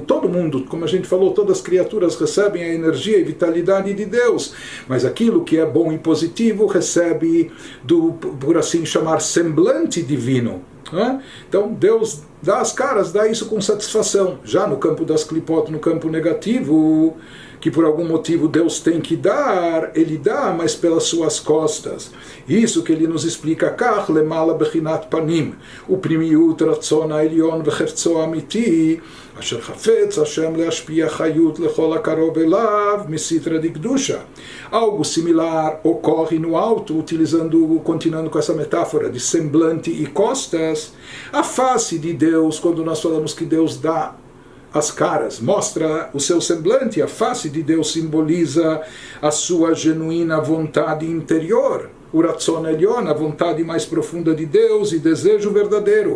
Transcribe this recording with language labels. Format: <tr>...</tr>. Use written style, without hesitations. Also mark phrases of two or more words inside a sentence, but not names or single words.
<pt>Todo mundo, como a gente falou, todas as criaturas recebem a energia e vitalidade de Deus, mas aquilo que é bom e positivo recebe por assim chamar, semblante divino. Então Deus dá as caras, dá isso com satisfação. Já no campo das klipot, no campo negativo, que por algum motivo Deus tem que dar, ele dá, mas pelas suas costas. Isso que ele nos explica,</pt> <he>כך למעלה בחינת פנים, ופנימיות רצון העליון וחפצו אמיתי, אשר חפץ השם להשפיע חיות לכל הקרוב אליו מסטרא דקדושה.</he> <pt>Algo similar ocorre no alto, continuando com essa metáfora de semblante e costas. A face de Deus, quando nós falamos que Deus dá as caras, mostra o seu semblante, a face de Deus simboliza a sua genuína vontade interior, o</pt> <he>רצון עליון,</he> <pt>a vontade mais profunda de Deus e desejo verdadeiro.</pt>